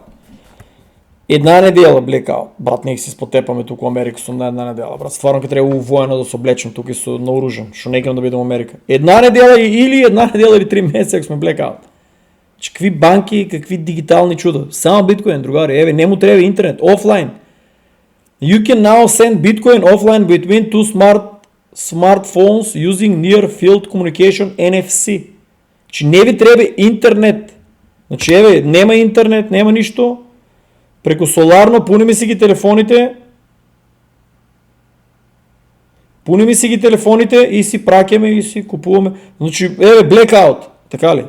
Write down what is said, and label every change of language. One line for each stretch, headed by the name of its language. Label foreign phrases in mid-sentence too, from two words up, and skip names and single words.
Macedonian: Една недела blackout. Брат, нека си спотепаме туку во Америка сум на една недела, брат. Стварно ке треба воено да се облечем туку со наоружен, што некам да бидам во Америка. Една недела или 3 месеца ако сме blackout. Значи какви банки, какви дигитални чуда. Само биткоин, другари. Еве, не му треба интернет, офлайн.
English: You can now send Bitcoin offline between two smartphones using near field communication NFC.
Macedonian: Значи не ви треба интернет. Значи еве, нема интернет, нема ништо. Преку соларно пунеме си ги телефоните. Пунеме си ги телефоните и си праќаме и си купуваме. Значи еве blackout, така ли?